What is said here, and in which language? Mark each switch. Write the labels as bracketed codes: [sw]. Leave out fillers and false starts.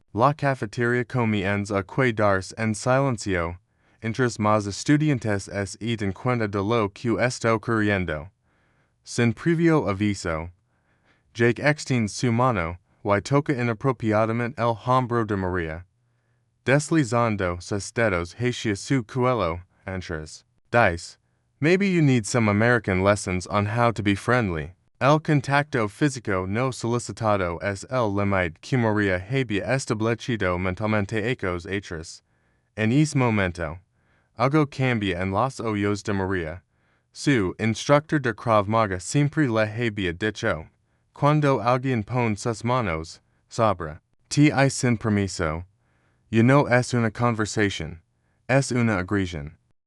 [es] La cafeteria comienza a quedarse en silencio, mientras más estudiantes se dan cuenta de lo que está ocurriendo. Sin previo aviso, Jake extiende su mano y toca inapropiadamente el hombro de Maria, deslizando sus dedos hacia su cuello. Dice, [en] "Maybe you need some American lessons on how to be friendly." [es] El contacto físico no solicitado es el límite que Maria había establecido mentalmente ecos atrás. En ese momento, algo cambia en los ojos de Maria. Su instructor de Krav Maga siempre le había dicho, cuando alguien pone sus manos sobre ti sin permiso, ya no es una conversación, es una agresión.